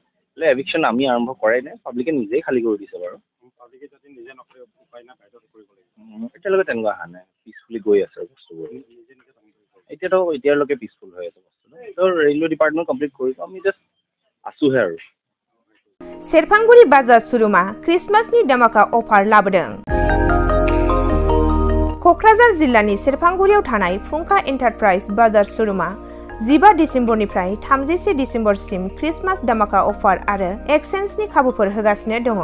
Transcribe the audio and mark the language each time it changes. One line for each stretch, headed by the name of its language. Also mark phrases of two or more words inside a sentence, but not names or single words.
Assamese: এভিকশ্যন আমি আৰম্ভ কৰাই নাই, পাব্লিকে নিজেই খালী কৰি দিছে বাৰু। এতিয়ালৈকে তেনেকুৱা অহা নাই, পিছফুলি গৈ আছে বস্তুবোৰ। এতিয়ালৈকে পিছফুল হৈ আছে বস্তুটো। তো ৰেলৱে ডিপাৰ্টমেণ্ট কমপ্লিট কৰিব, আমি জাষ্ট আছোহে আৰু।
Bodo: सेरफांगुरि बाजार शोरूमा क्रिसमासनि धमाका अफार लाबोदों। क'क्राझार जिल्लानि सेरफांगुरियाव थानाय फुंखा एन्टारप्राइज बाजार शोरूमा 15 डिसेम्बरनिफ्राय 31 डिसेम्बरसिम क्रिसमास धमाका अफार आरो एक्सचेन्जनि खाबुफोर होगासिनो दङ।